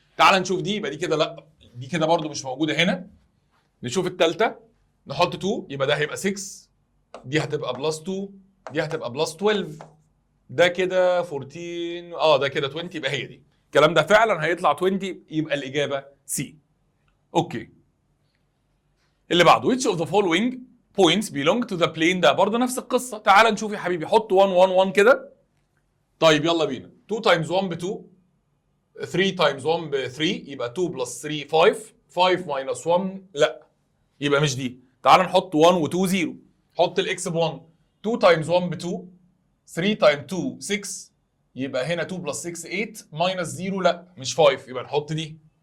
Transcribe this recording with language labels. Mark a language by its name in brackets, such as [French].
[Arabic] تعال نشوف دي يبقى دي كده لا دي كده برضو مش موجوده هنا. نشوف الثالثه نحط 2 يبقى ده هيبقى 6 دي هتبقى بلس 2 دي هتبقى بلس 12 ده كده 14 ده كده 20 يبقى هي دي. الكلام ده فعلا هيطلع 20 يبقى الاجابه سي. اوكي اللي بعده [English] which of the following points belong to the plane [Arabic] ده برضه نفس القصه. تعال نشوف يا حبيبي حط 1 1 1 كده. طيب يلا بينا 2 تايمز 1 ب 2 3 تايمز 1 ب 3 يبقى 2 بلس 3 5 5 ماينس 1 لا يبقى مش دي. تعال نحط 1 و 2 0 حط الاكس ب 1 2 تايمز 1 ب 2 3 تايم 2 6 يبقى هنا 2 بلس 6 8 ماينس 0 لا مش 5 يبقى نحط دي.